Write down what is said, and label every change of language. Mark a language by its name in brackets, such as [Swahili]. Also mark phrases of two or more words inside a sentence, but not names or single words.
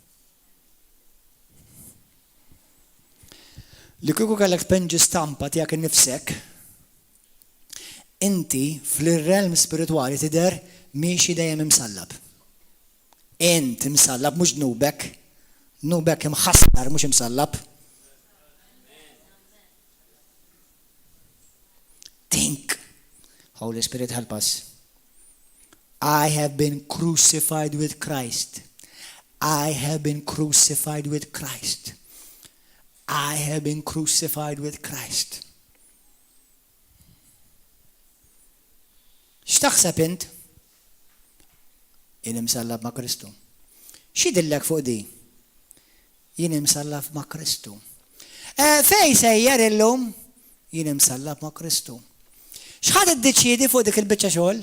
[Maltese] Li kieku kellek tpenġi stampa tiegħek innifsek, inti fl-realm spiritwali tidher miexi dejjem imsallab. Int imsallab mhux dnubek, dnubek imħassar mhux imsallab. [English] Think, Holy Spirit help us. I have been crucified with Christ. I have been crucified with Christ. I have been crucified with Christ. [Maltese] X'taħseb int? Jien imsallab ma' Kristu. X'idillek fuq di? Jien imsallab ma' Kristu. Fej sejjer illum? Jien imsallab ma' Kristu. X'ħadd iddeċiedi fuq dik il-biċċa xogħol?